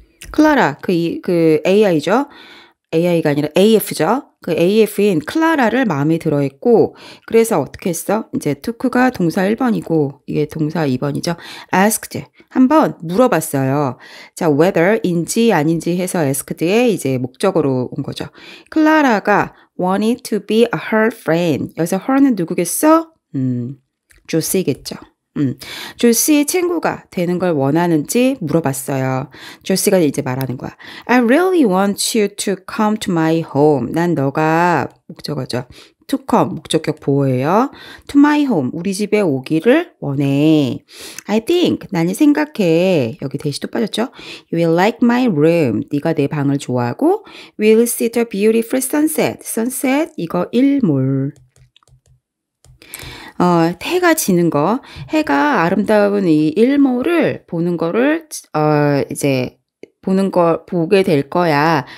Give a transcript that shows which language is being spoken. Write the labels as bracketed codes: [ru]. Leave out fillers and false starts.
[ko] 클라라, 그 AI죠. AI가 아니라 AF죠. 그 AF인 클라라를 마음에 들어했고, 그래서 어떻게 했어? 이제 took가 동사 1번이고, 이게 동사 2번이죠. asked. 한번 물어봤어요. 자, whether인지 아닌지 해서 asked에 이제 목적으로 온 거죠. [en] 클라라가 wanted to be her friend. [ko] 여기서 her는 누구겠어? 조시겠죠. 조시의 친구가 되는 걸 원하는지 물어봤어요. 조시가 이제 말하는 거야. [en] I really want you to come to my home. [ko] 난 너가 목적어죠. to come, 목적격 보호예요. [en] to my home, [ko] 우리 집에 오기를 원해. I think, 나는 생각해. 여기 대시도 빠졌죠? [en] You will like my room. [ko] 네가 내 방을 좋아하고 [en] We'll see the beautiful sunset. [ko] sunset, 이거 일몰. 해가 지는 거, 해가 아름다운 이 일몰을 보는 거를, 이제, 보게 될 거야.